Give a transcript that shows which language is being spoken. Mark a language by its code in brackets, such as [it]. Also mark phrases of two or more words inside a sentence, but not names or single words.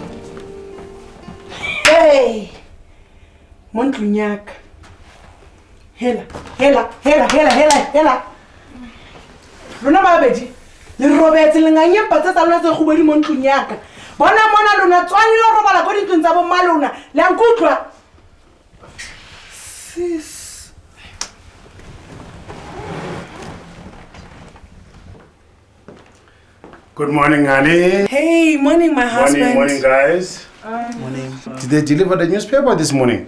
[tn] Hey, Montlunyak. Hela. Lona ba bedi. Le robetse le nganye patsa tsa lona tse khubedi mo ntlong yaka. Bona mona lona tswani lo robala go dintlong tsa bo malona. Le nkutlwa. Sis. [en] Good morning, honey. Hey, morning, my husband. Morning, guys. Morning. Did they deliver the newspaper this morning?